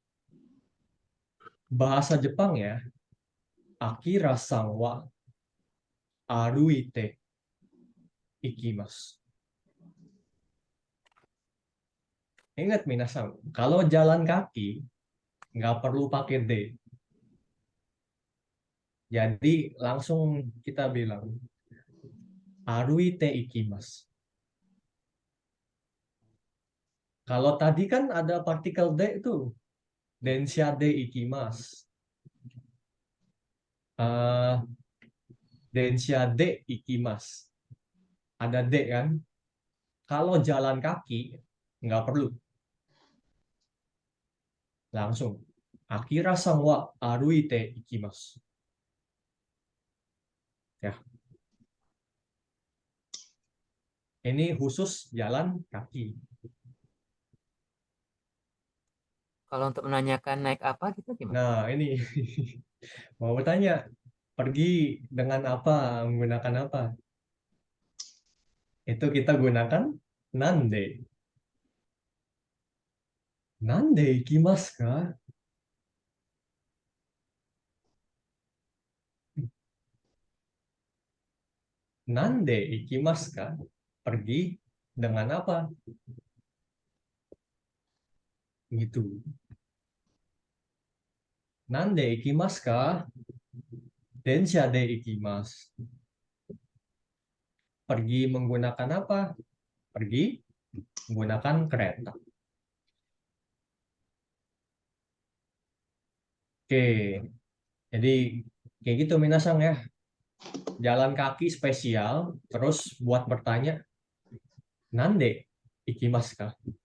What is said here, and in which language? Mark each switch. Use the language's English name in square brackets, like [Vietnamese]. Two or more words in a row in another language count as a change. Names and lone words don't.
[Indonesian] Bahasa Jepang ya, [Japanese] Akiraさんは歩いて行きます. [Indonesian] Ingat minasan, kalau jalan kaki nggak perlu pakai D. Jadi langsung kita bilang [Japanese] 歩いて行きます. [Indonesian] Kalau tadi kan ada partikel D itu, [Japanese] 電車で行きます. 電車で行きます. [Indonesian] Ada D kan? Kalau jalan kaki nggak perlu. Langsung. [Japanese] Akiraさんは歩いて行きます. [Indonesian] Ya. Ini khusus jalan kaki. Kalau untuk menanyakan naik apa gitu gimana? Nah, ini mau bertanya, pergi dengan apa, menggunakan apa? Itu kita gunakan nande. [Japanese] 何で行きますか? 何で行きますか? [Indonesian] Pergi dengan apa? Gitu. [Japanese] 何で行きますか? 電車で行きます. [Indonesian] Pergi menggunakan apa? Pergi menggunakan kereta. Oke, jadi kayak gitu minasang ya. Jalan kaki spesial, terus buat bertanya, [Japanese] 何で行きますか?